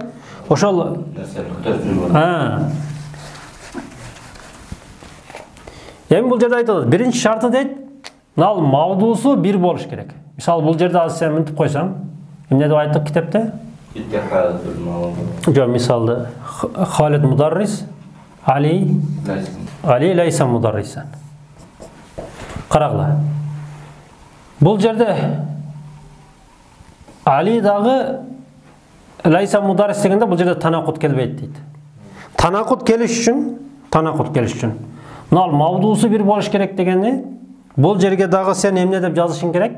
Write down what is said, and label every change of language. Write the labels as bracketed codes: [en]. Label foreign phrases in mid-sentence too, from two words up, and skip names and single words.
[ky] Ошол эми бул жерде айтылат, биринчи шарты дейт, ал мавдуусу бир болуш керек. Мисалы бул жерде азыр сен мынтип койсоң, эмне деп айттык китепте? Жок, мисалды [ar] خالد مدرس علي ليس مدرسا. [ky] Карагыла. Бул жерде Али дагы [ar] ليس مدرس [ky] дегенде бул жерде танакут келбейт дейт. Танакут келиш үчүн мына мавдуусу бир болуш керек дегенди, бул жерге дагы сен эмне деп жазышың керек?